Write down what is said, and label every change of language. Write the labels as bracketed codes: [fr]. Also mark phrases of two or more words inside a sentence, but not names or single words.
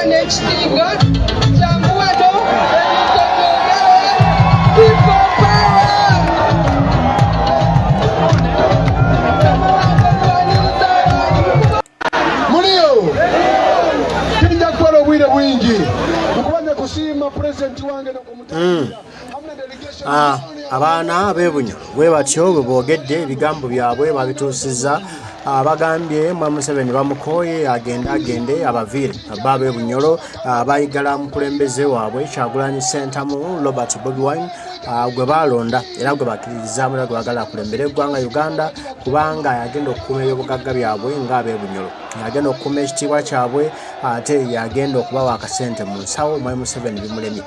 [lg] ekitinga kyanguwano people power. Mulio kijja kukola obwire bwingi okubanja kusiima pulezidenti wange n'okumutangira abaana ab'Ebunyoro bwe batyo bwe boogedde ebigambo byabwe babituusizza bagambye Mwami Museveni bamukooye agende abaviire ab'Ebunyoro bayigala mukulembeze waabwe Kyagulanyi Ssentamu Robert Bobi Wine gwe balonda era gwe bakkiririzaamu era gwe bagala kulembera eggwanga Uganda kubanga yagenda okukuuma ebyobugagga byabwe ng'ab'Ebunyoro yagenda okukuuma ekitiibwa kyabwe ate yagenda okubawa akasente mu nsawo Mwami Museveni bimulemye.